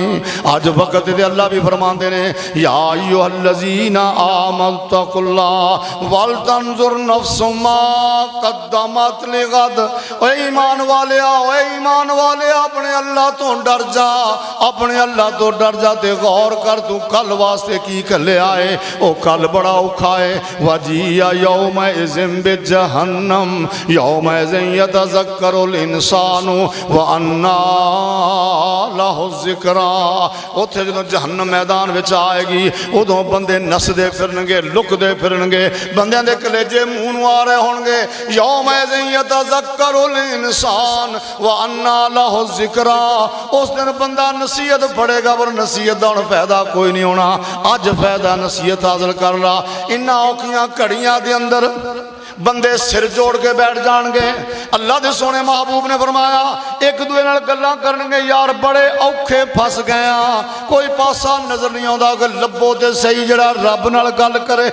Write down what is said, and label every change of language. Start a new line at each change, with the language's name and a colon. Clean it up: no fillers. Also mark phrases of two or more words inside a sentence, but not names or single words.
Punjabi: اج وقت دے اللہ وی فرماتے نے,
Arabic: يا أيها الذين آمنوا اتقوا الله ولتنظر نفس ما قدمت لغد.
Punjabi: او ایمان والے، او ایمان والے، اپنے اللہ توں ڈر جا، اپنے اللہ توں ڈر جا تے غور کر توں کل واسطے کی کلے آئے. او کل بڑا اوکھا ہے.
Arabic: وجيء يومئذ بجهنم يومئذ يتذكر الإنسان وأنى له الذكرى.
Punjabi: اوتھے جو جہنم میدان وچ آئے گی، اودوں بندے نسدے پھرنگے، لکدے پھرنگے، بندیاں دے کلیجے منہ نوں آ رہے ہونگے.
Arabic: يومئذ يتذكر الإنسان وأنى له الذكرى.
Punjabi: اس دن بندہ نصیحت پڑھے گا، پر نصیحت دا فائدہ کوئی نہیں ہونا. اج فائدہ نصیحت حاصل کر لا۔ ایہناں اوکھیاں گھڑیاں دے اندر بندے سر جوڑ کے بیٹھ جاں گے. اللہ دے سوہنے محبوب نے فرمایا، اک دوجے نال گلاں کرنگے، یار بڑے اوکھے پھس گئے آں، کوئی پاسا نظر نہیں آتا کہ لبھو تے سہی جیہڑا رب نال گل کرے.